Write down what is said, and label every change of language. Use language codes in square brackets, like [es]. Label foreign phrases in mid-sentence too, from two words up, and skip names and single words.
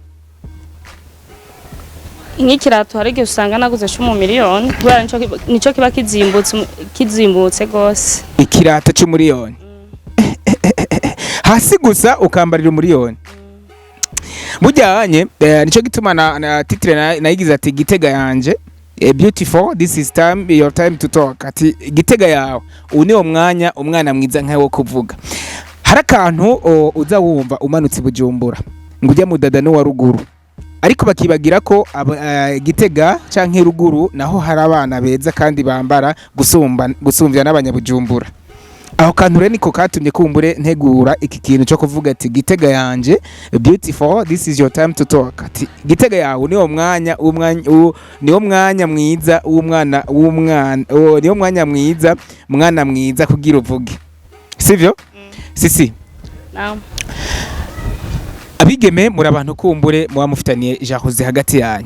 [rn] nk'ikirato hari igihe usanga naguze mu miliyoni kubera nico kiba kizimbutse gose. Ikirato c'umiliyoni hasi gusa ukambarira umiliyoni. Mujyanye nico gituma na titre nayigize ati Gitega yanje [en] beautiful, this is your time to talk. [rn] Ati Gitega yawe uniwo mwanya umwana mwiza nkawe wo kuvuga. Harakantu uza wumva umanutse Bujumbura ngujya mudada no wa ruguru, ariko bakibagira ko Gitega canke ruguru naho hari abana beza kandi bambara gusumvya n'abanyabujumbura. Aho kantu rero niko katumye kumbure ntegura iki kintu cyo kuvuga ati Gitega yanje [en] beautiful, this is your time to talk. [rn] Ati Gitega yawe niwo mwanya niwo mwanya mwiza niwo mwanya mwiza mwana mwiza kugira uvuge, sivyo? Sisi naam. Abigeme muri abantu kumbure muba mufitaniye jahuze hagati yanyu.